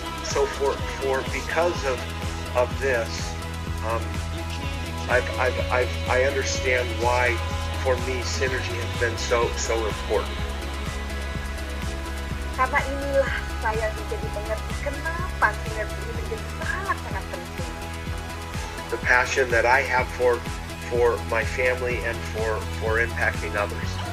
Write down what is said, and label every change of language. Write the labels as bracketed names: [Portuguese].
[English] So for because of this, I understand why for me, synergy has been so important. [Indonesian] Karena inilah saya menjadi mengerti kenapa sinergi ini menjadi sangat-sangat penting. [English] The passion that I have for my family and for impacting others.